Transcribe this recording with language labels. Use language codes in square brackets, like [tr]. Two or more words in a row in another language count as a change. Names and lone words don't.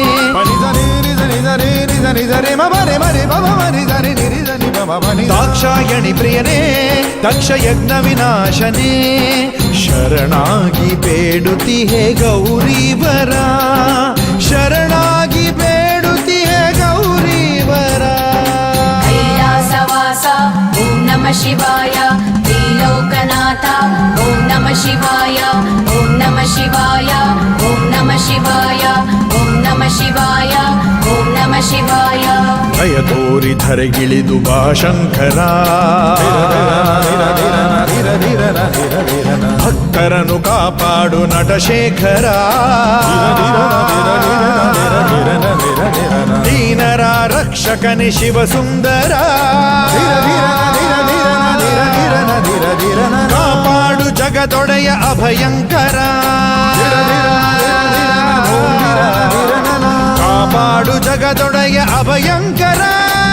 [kn] ದಾಕ್ಷಾಯಣಿ ಪ್ರಿಯನೇ ದಕ್ಷ ಯಜ್ಞ ವಿನಾಶನೇ. ಶರಣಾಗಿ ಬೇಡುತ್ತಿಹೆ ಗೌರೀವರ. ಶರಣಾಗಿ ಬೇಡುತ್ತಿಹೆ ಗೌರೀವರ. [sa] ಕೈಲಾಸ ಶಿವಾಯ ತ್ರಿಲೋಕನಾಥ ಓಂ ನಮಃ ಶಿವಾಯ ಓಂ ನಮಃ ಶಿವಾಯ ಓಂ ನಮಃ ಶಿವಾಯ ಓಂ ನಮಃ ಶಿವಾಯ ಓಂ ನಮಃ ಶಿವಾಯ [kn] ಭಯ ತೋರಿ ಧರೆಗಿಳಿದು ಬಾ ಶಂಕರ ಭಕ್ತರನ್ನು ಕಾಪಾಡು ನಟಶೇಖರ ದೀನರ ರಕ್ಷಕನೆ ಶಿವಸುಂದರ ಕಾಪಾಡು ಜಗದೊಡೆಯ ಅಭಯಂಕರ ಕಾಪಾಡು ಜಗದೊಡೆಯ ಅಭಯಂಕರ